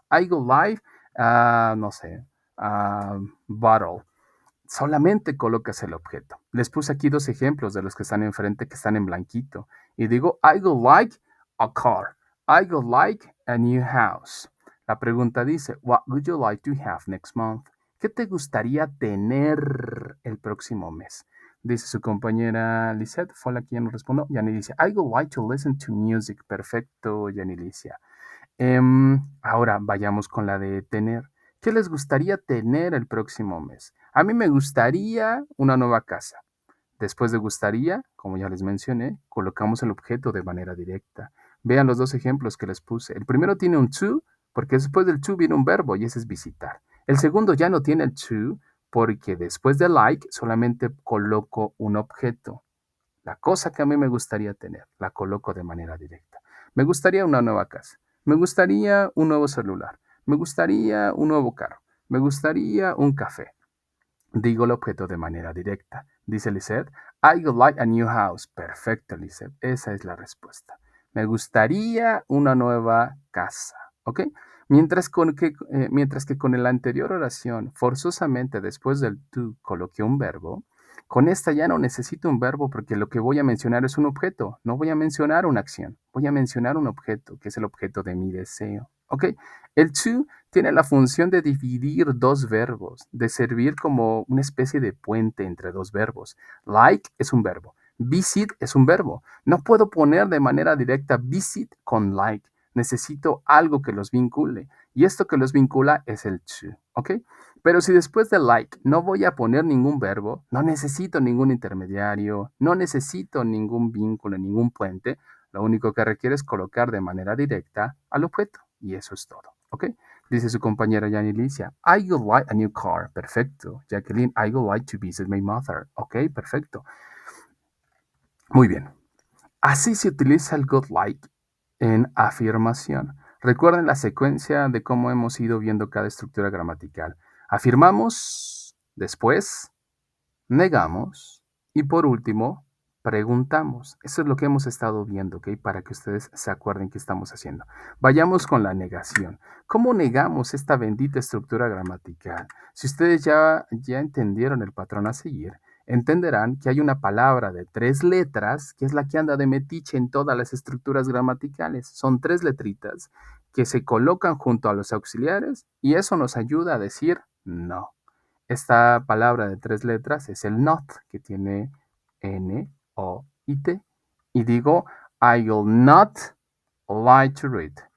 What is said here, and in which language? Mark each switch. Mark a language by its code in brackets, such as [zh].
[en] I would like, [es] no sé, [en] a bottle. [es] Solamente colocas el objeto. Les puse aquí dos ejemplos de los que están enfrente que están en blanquito. Y digo, [en] I would like a car. I would like a new house. [es] La pregunta dice, [en] what would you like to have next month? [es] ¿Qué te gustaría tener el próximo mes? Dice su compañera Lisette, fue la quien respondió. Yani dice, [en] I would like to listen to music. [es] Perfecto, Yani Licia. Ahora vayamos con la de tener. ¿Qué les gustaría tener el próximo mes? A mí me gustaría una nueva casa. Después de gustaría, como ya les mencioné, colocamos el objeto de manera directa. Vean los dos ejemplos que les puse. El primero tiene un to, porque después del to viene un verbo y ese es visitar. El segundo ya no tiene el to, porque después de like solamente coloco un objeto. La cosa que a mí me gustaría tener, la coloco de manera directa. Me gustaría una nueva casa. Me gustaría un nuevo celular. Me gustaría un nuevo carro. Me gustaría un café. Digo el objeto de manera directa. Dice Lisette, [en] I would like a new house. [es] Perfecto, Lisette. Esa es la respuesta. Me gustaría una nueva casa. ¿Ok? Mientras que con la anterior oración, forzosamente después del to coloqué un verbo, con esta ya no necesito un verbo porque lo que voy a mencionar es un objeto. No voy a mencionar una acción, voy a mencionar un objeto, que es el objeto de mi deseo. ¿Ok? El to tiene la función de dividir dos verbos, de servir como una especie de puente entre dos verbos. Like es un verbo, visit es un verbo. No puedo poner de manera directa visit con like. Necesito algo que los vincule. Y esto que los vincula es el to. ¿Ok? Pero si después de like no voy a poner ningún verbo, no necesito ningún intermediario, no necesito ningún vínculo, ningún puente, lo único que requiere es colocar de manera directa al objeto. Y eso es todo. ¿Ok? Dice su compañera Yani Licia, [en] I would like a new car. [es] Perfecto. [en] Jacqueline, I would like to visit my mother. [es] Ok, perfecto. Muy bien. Así se utiliza el would like en afirmación. Recuerden la secuencia de cómo hemos ido viendo cada estructura gramatical. Afirmamos, después negamos y por último preguntamos. Eso es lo que hemos estado viendo, ¿ok? Para que ustedes se acuerden qué estamos haciendo. Vayamos con la negación. ¿Cómo negamos esta bendita estructura gramatical? Si ustedes ya entendieron el patrón a seguir, entenderán que hay una palabra de 3 letras que es la que anda de metiche en todas las estructuras gramaticales. Son 3 letritas que se colocan junto a los auxiliares y eso nos ayuda a decir no. Esta palabra de 3 letras es el not, que tiene N, O y T. Y digo, [en] I will not lie to read.